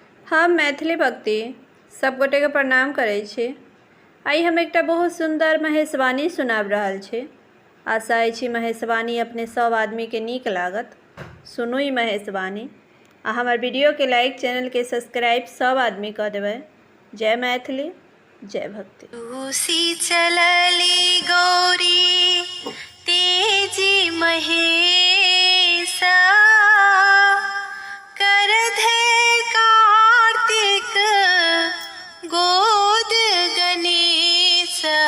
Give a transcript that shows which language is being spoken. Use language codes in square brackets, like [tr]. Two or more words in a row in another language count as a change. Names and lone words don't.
[mai] हम मैथिली भक्ति सब गोटे के प्रणाम करै छी। आई हम एकटा बहुत सुंदर महेशवाणी सुनाब रहल छी। आशा अछि महेशवाणी अपने सब आदमी के नीक लागत। सुनू ई महेशवाणी आ हमर वीडियो के लाइक, चैनल के सब्सक्राइब सब आदमी कर देबै। जय मैथिली, जय भक्ति। रूसी चलली गौरी तेजी महेशा, कर धैर्य कार्तिक गोद गणेश।